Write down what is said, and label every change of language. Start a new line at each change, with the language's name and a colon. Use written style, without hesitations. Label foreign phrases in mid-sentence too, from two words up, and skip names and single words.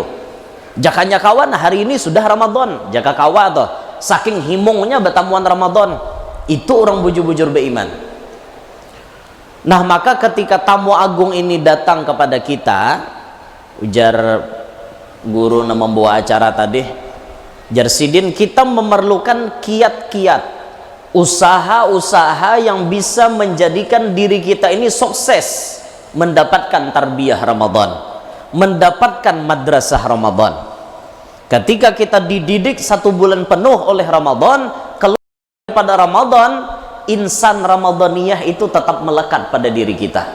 Banjar: Jakanya kawan, hari ini sudah Ramadan. Jaka kawan toh, saking himungnya bertamuan Ramadan. Itu orang bujur-bujur beriman.
Indonesian: Nah, maka ketika tamu agung ini datang kepada kita, ujar guru yang membawa acara tadi, Jarsidin, kita memerlukan kiat-kiat, usaha-usaha yang bisa menjadikan diri kita ini sukses mendapatkan tarbiyah Ramadan, mendapatkan madrasah Ramadan. Ketika kita dididik 1 bulan penuh oleh Ramadan, keluar pada Ramadan,
Arabic: insan Ramadaniyah
Indonesian: itu tetap melekat pada diri kita.